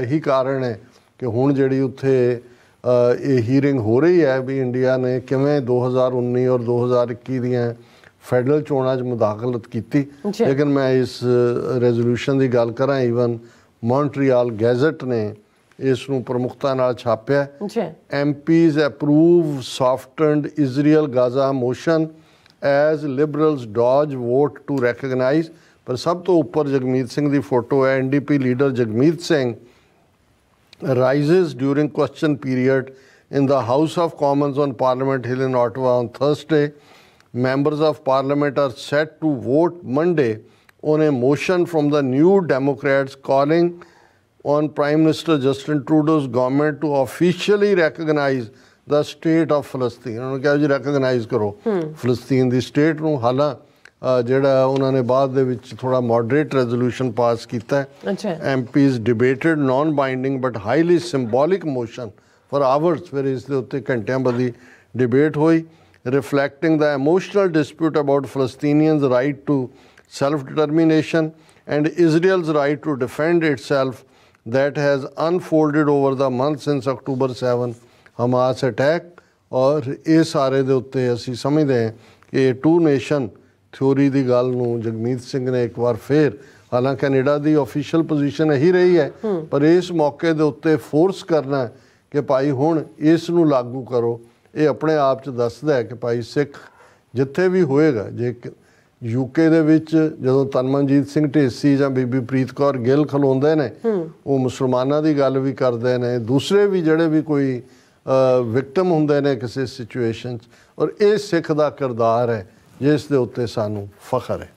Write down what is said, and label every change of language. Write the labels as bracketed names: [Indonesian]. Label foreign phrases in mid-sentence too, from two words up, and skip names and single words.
[Punjabi] ਇਹੀ ਕਾਰਨ ਹੈ ਕਿ ਹੁਣ ਜਿਹੜੀ ਉੱਥੇ ਇਹ ਹੀਅਰਿੰਗ ਹੋ ਰਹੀ ਹੈ ਵੀ ਇੰਡੀਆ ਨੇ ਕਿਵੇਂ 2019 ਔਰ 2021 ਦੀਆਂ ਫੈਡਰਲ ਚੋਣਾਂ 'ਚ ਮੁਦਾਖਲਤ ਕੀਤੀ। ਲੇਕਿਨ ਮੈਂ ਇਸ ਰੈਜ਼ੋਲੂਸ਼ਨ ਦੀ ਗੱਲ ਕਰਾਂ, ਈਵਨ ਮੌਂਟਰੀਅਲ ਗੈਜ਼ਟ ਨੇ ਇਸ ਨੂੰ ਪ੍ਰਮੁਖਤਾ ਨਾਲ ਛਾਪਿਆ। [English] MPs approve softened Israel Gaza motion as liberals dodge vote to recognize। [Punjabi] ਪਰ ਸਭ ਤੋਂ ਉੱਪਰ ਜਗਮੀਤ ਸਿੰਘ ਦੀ ਫੋਟੋ ਹੈ। [English] NDP ਲੀਡਰ ਜਗਮੀਤ ਸਿੰਘ rises during question period in the House of Commons on Parliament Hill in Ottawa on Thursday. Members of Parliament are set to vote Monday on a motion from the New Democrats calling on Prime Minister Justin Trudeau's government to officially recognize the state of Palestine। [Punjabi] ਉਹਨਾਂ ਨੇ ਕਿਹਾ ਜੀ ਰੈਕਗਨਾਈਜ਼ ਕਰੋ ਫਲਸਤੀਨ ਦੀ ਸਟੇਟ ਨੂੰ। ਹਾਲਾਂਕਿ ਜਿਹੜਾ ਉਹਨਾਂ ਨੇ ਬਾਅਦ ਦੇ ਵਿੱਚ ਥੋੜਾ [English] moderate resolution pass [Punjabi] ਕੀਤਾ। [English] MPs debated non binding but highly symbolic motion for hours। [Punjabi] ਫਿਰ ਇਸ ਦੇ ਉੱਤੇ ਘੰਟਿਆਂ ਬੱਧੀ ਡਿਬੇਟ ਹੋਈ, [English] reflecting the emotional dispute about Palestinians' right to self-determination and Israel's right to defend itself that has unfolded over the months since October 7 Hamas attack। [Punjabi] ਔਰ ਇਹ ਸਾਰੇ ਦੇ ਉੱਤੇ ਅਸੀਂ ਸਮਝਦੇ ਹਾਂ ਕਿ 2 [English] nation theory [Punjabi] ਦੀ ਗੱਲ ਨੂੰ ਜਗਮੀਤ ਸਿੰਘ ਨੇ ਇੱਕ ਵਾਰ ਫਿਰ ਹਾਲਾਂਕਿ ਕੈਨੇਡਾ ਦੀ ਆਫੀਸ਼ੀਅਲ ਪੋਜੀਸ਼ਨ ਇਹੀ ਰਹੀ ਹੈ, ਪਰ ਇਸ ਮੌਕੇ ਦੇ ਉੱਤੇ ਫੋਰਸ ਕਰਨਾ ਕਿ ਭਾਈ ਹੁਣ ਇਸ ਨੂੰ ਲਾਗੂ ਕਰੋ, ਇਹ ਆਪਣੇ ਆਪ 'ਚ ਦੱਸਦਾ ਹੈ ਕਿ ਭਾਈ ਸਿੱਖ ਜਿੱਥੇ ਵੀ ਹੋਏਗਾ, ਜੇ ਯੂਕੇ ਦੇ ਵਿੱਚ ਜਦੋਂ ਤਨਮਨਜੀਤ ਸਿੰਘ ਢੇਸੀ ਜਾਂ ਬੀਬੀ ਪ੍ਰੀਤ ਕੌਰ ਗਿੱਲ ਖਲੋਂਦੇ ਨੇ, ਉਹ ਮੁਸਲਮਾਨਾਂ ਦੀ ਗੱਲ ਵੀ ਕਰਦੇ ਨੇ, ਦੂਸਰੇ ਵੀ ਜਿਹੜੇ ਵੀ ਕੋਈ ਵਿਕਟਮ ਹੁੰਦੇ ਨੇ ਕਿਸੇ ਸਿਚੁਏਸ਼ਨ 'ਚ, ਔਰ ਇਹ ਸਿੱਖ ਦਾ ਕਿਰਦਾਰ ਹੈ ਜਿਸ ਦੇ ਉੱਤੇ ਸਾਨੂੰ ਫਖਰ ਹੈ।